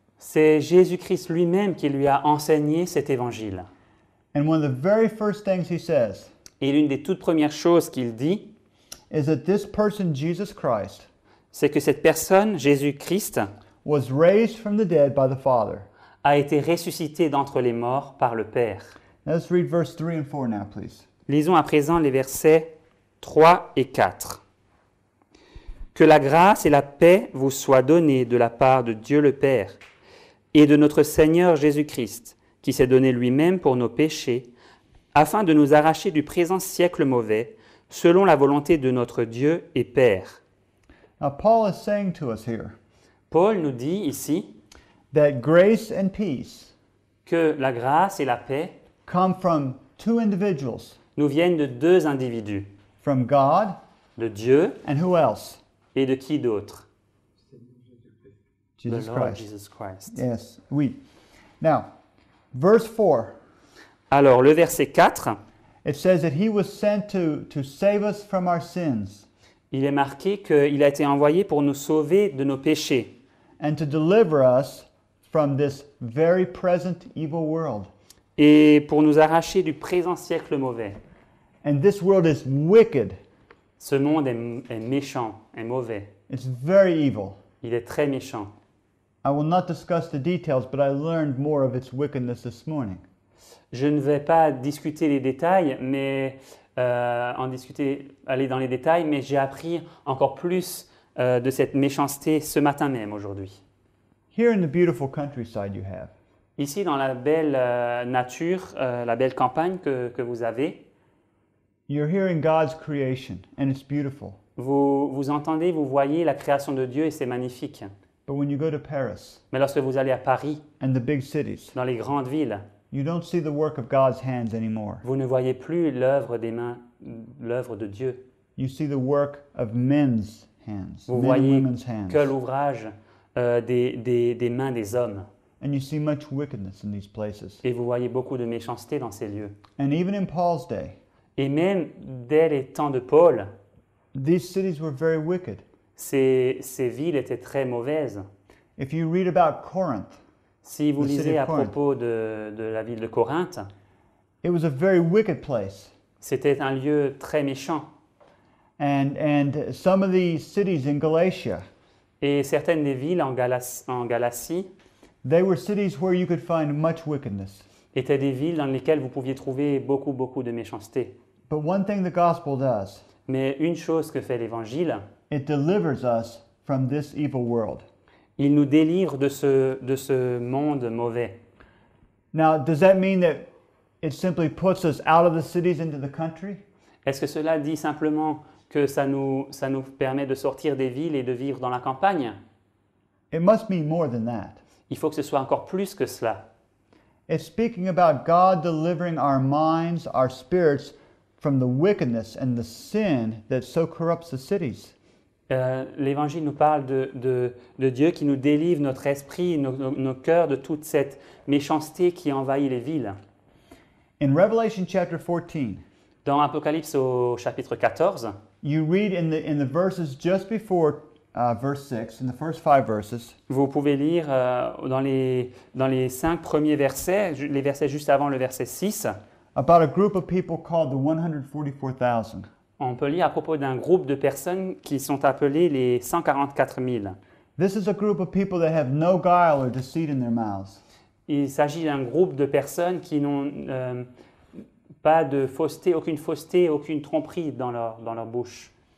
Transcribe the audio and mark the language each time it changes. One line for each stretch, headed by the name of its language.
French: C'est Jésus-Christ lui-même qui lui a enseigné cet évangile.
English: And one of the very first things he says
French: Et l'une des toutes premières choses qu'il dit,
English: is that this person, Jesus Christ,
French: c'est que cette personne, Jésus-Christ,
English: was raised from the dead by the Father.
French: a été ressuscité d'entre les morts par le Père.
English: Let's read verse 3 and 4 now, please.
French: Lisons à présent les versets 3 et 4. Que la grâce et la paix vous soient données de la part de Dieu le Père et de notre Seigneur Jésus-Christ, qui s'est donné lui-même pour nos péchés, afin de nous arracher du présent siècle mauvais, selon la volonté de notre Dieu et Père.
English: Now, Paul is saying to us here
French: Paul nous dit ici
English: that grace and peace
French: que la grâce et la paix
English: come from two individuals,
French: nous viennent de deux individus,
English: from God
French: de Dieu
English: and who else?
French: et de qui d'autre?
English: Jesus The Lord Christ. Jesus Christ. Yes, we. Now, verse 4,
French: Alors, le verset 4,
English: it says that he was sent to save us from our sins
French: il est marqué qu'il a été envoyé pour nous sauver de nos péchés
English: and to deliver us from this very present evil world.
French: et pour nous arracher du présent siècle mauvais.
English: And this world is wicked.
French: Ce monde est méchant, est mauvais.
English: It's very evil.
French: Il est très méchant.
English: I will not discuss the details, but I learned more of its wickedness this morning.
French: Je ne vais pas discuter les détails, mais aller dans les détails, mais j'ai appris encore plus de cette méchanceté ce matin même, aujourd'hui.
English: Here in the beautiful countryside you have,
French: Ici, dans la belle nature, la belle campagne que vous avez,
English: you're hearing God's creation, and it's beautiful.
French: vous entendez, vous voyez la création de Dieu et c'est magnifique.
English: But when you go to Paris
French: Mais lorsque vous allez à Paris,
English: and the big cities,
French: dans les grandes villes,
English: you don't see the work of God's hands anymore.
French: vous ne voyez plus l'œuvre des mains, l'œuvre de Dieu.
English: You see the work of men's hands,
French: Vous
English: men and
French: voyez
English: women's hands.
French: que l'ouvrage des mains des hommes.
English: And you see much wickedness in these places.
French: Et vous voyez beaucoup de méchanceté dans ces lieux.
English: And even in Paul's day,
French: Et même dès les temps de Paul,
English: these cities were very wicked.
French: ces villes étaient très mauvaises.
English: If you read about Corinth,
French: Si vous
English: The city
French: lisez
English: of
French: à
English: Corinth.
French: propos de la ville de Corinthe,
English: it was a very wicked place.
French: c'était un lieu très méchant.
English: and some of the cities in Galatia,
French: Et certaines des villes en Galatie
English: they were cities where you could find much wickedness.
French: étaient des villes dans lesquelles vous pouviez trouver beaucoup de méchanceté.
English: But one thing the gospel does,
French: Mais une chose que fait l'Évangile,
English: it delivers us from this evil world.
French: il nous délivre de ce monde mauvais.
English: Now, does that mean that it simply puts us out of the cities into the country?
French: Est-ce que cela dit simplement que ça nous permet de sortir des villes et de vivre dans la campagne?
English: It must mean more than that.
French: Il faut que ce soit encore plus que cela.
English: It's speaking about God delivering our minds, our spirits from the wickedness and the sin that so corrupts the cities.
French: L'Évangile nous parle de Dieu qui nous délivre notre esprit, nos cœurs de toute cette méchanceté qui envahit les villes.
English: In Revelation chapter 14,
French: Dans Apocalypse au chapitre 14,
English: you read in the verses just before verse 6, in the first 5 verses,
French: vous pouvez lire dans les 5 premiers versets, les versets juste avant le verset 6,
English: about a group of people called the 144,000.
French: on peut lire à propos d'un groupe de personnes qui sont appelées les 144 000.
English: This is a group of people that have no guile or deceit in their mouths.
French: Il s'agit d'un groupe de personnes qui n'ont pas de fausseté, aucune tromperie dans leur bouche.